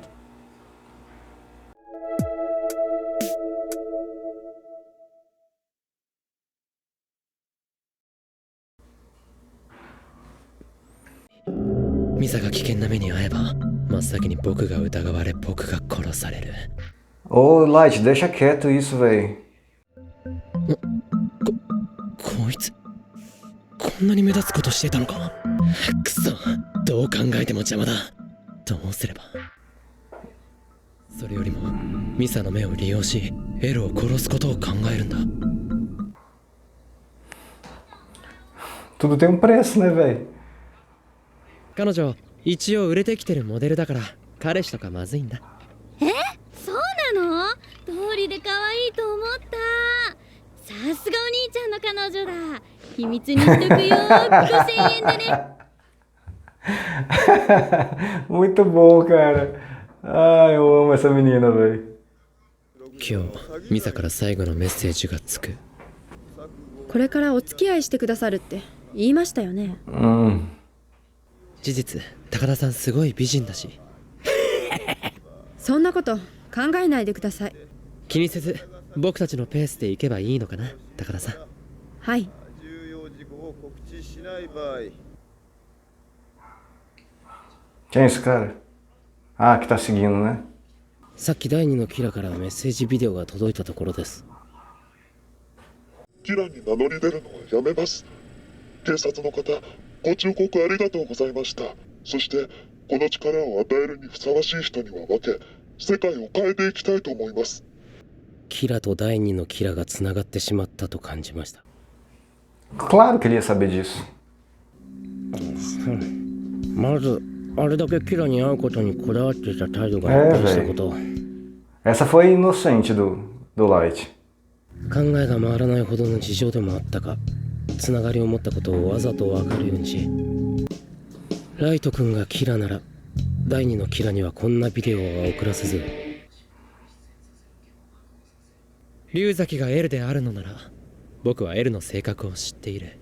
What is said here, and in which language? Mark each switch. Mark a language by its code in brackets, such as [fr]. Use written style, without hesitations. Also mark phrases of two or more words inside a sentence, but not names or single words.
[ja] ミサが危険な目に遭えば真っ先に僕が疑われ僕が殺される。 [pt] Ô, Light, deixa quieto isso, véi. [ja] こいつこんなに目立つことしてたのか。くそ、どう考えても邪魔だ。どうすれば。それよりもミサの目を利用しエルを殺すことを考えるんだ。 [pt] Tudo tem um preço, né, véi? [ja] 彼女一応売れてきてるモデルだから彼氏とかまずいんだ。そうなの？通りで可愛いと思った。さすがお兄ちゃんの彼女だ。秘密にしとくよ。5000円でね。 [pt] Muito bom, cara. Ai, eu amo essa menina, véi. [ja] 今日ミサから最後のメッセージがつく。これからお付き合いしてくださるって言いましたよね。事実高田さんすごい美人だし。そんなこと考えないでください。気にせず僕たちのペースで行けばいいのかな、高田さん。はい。重要事項を告知しない場合。 [pt] Quem é esse cara? Ah, que tá seguindo, né? [ja] さっき第二のキラからメッセージビデオが届いたところです。キラに名乗り出るのはやめます。警察の方、ご忠告ありがとうございました。そして、この力を与えるにふさわしい人には分け、世界を変えていきたいと思います。キラと第二のキラがつながってしまったと感じました。 [pt] Claro que ele ia saber disso. [ja] まず、あれだけキラに会うことにこだわっていた態度が一変したこと。 [pt] Essa foi inocente do Light. [ja] 考えが回らないほどの事情でもあったか、つながりを持ったことをわざと分かるようにし、ライト君がキラなら第二のキラにはこんなビデオは送らせず、龍崎がエルであるのなら僕はエルの性格を知っている。